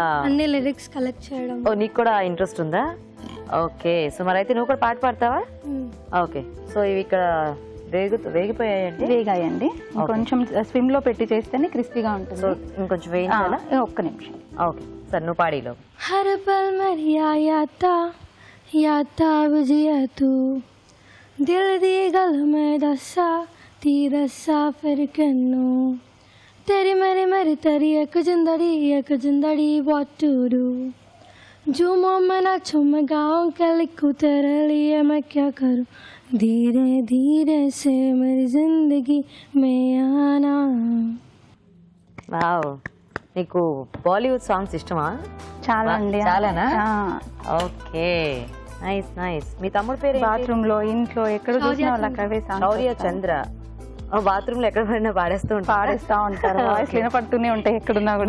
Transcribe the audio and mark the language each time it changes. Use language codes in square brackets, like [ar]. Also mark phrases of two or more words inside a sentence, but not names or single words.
[te] అన్ని [en] lyrics collect [te] చేయడం. ఓ, నీకు కూడా ఇంట్రెస్ట్ ఉందా? [en] okay, so [te] మరి అయితే నువ్వు కూడా పాట పాడతావా? [en] okay, so [te] ఇవి ఇక్కడ వేగిపోయాయండి. వేగాయండి, కొంచెం స్విమ్ లో పెట్టి చేస్తేనే క్రిస్పీగా ఉంటుంది. సో ఇంకొంచెం వేయించాలా? ఒక్క నిమిషం. ఓకే, సరే నువ్వు పాడీలో. [hi] हर पल मेरी याता विजय तू [pa] दिल दी गल [hi] में दसा ती दसा फिर कन्नू तेरी मेरी मेरी तेरी एक जिंदड़ी [en] what to do [hi] झूमो मैं नाचूं मैं गाऊं क्या लिखूं तेरे लिए मैं क्या करूं धीरे धीरे से मेरी जिंदगी में आना. [te] వావ్, నీకు బాలీవుడ్ సాంగ్స్ ఇష్టమా? చాలా అండి. చాలానా? ఓకే, [en] nice nice. [te] మీ తమ్ముడు పేరు? బాత్రూమ్ లో, ఇంట్లో, ఎక్కడ చూసినా వాళ్ళకి అవే సాంగ్స్. శౌర్య చంద్ర. బాత్రూమ్ లో ఎక్కడ పడినా పాడేస్తూ ఉంటారు, వాయిస్ వినపడుతూనే ఉంటాయి ఎక్కడున్నా కూడా.